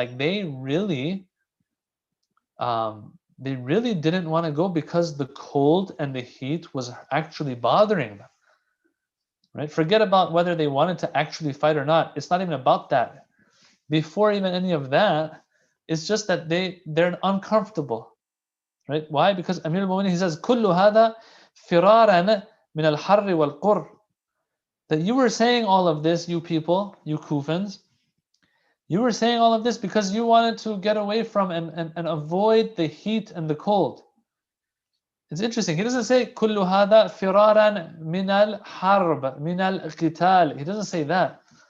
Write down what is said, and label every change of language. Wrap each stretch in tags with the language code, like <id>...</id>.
<en>Like they really didn't want to go because the cold and the heat was actually bothering them. Right? Forget about whether they wanted to actually fight or not. It's not even about that. Before even any of that, it's just that they're uncomfortable. Right? Why? Because Amir al-Mu'mineen, he says,</en> <ar>كُلُّ هَذَا فِرَارًا مِنَ الْحَرِّ وَالْقُرِّ.</ar> <en>That you were saying all of this, you people, you Kufans, you were saying all of this because you wanted to get away from and avoid the heat and the cold. It's interesting. He doesn't say</en> <ar>كل هذا فرارا من الحرب من القتال.</ar> <en>He doesn't say that.</en>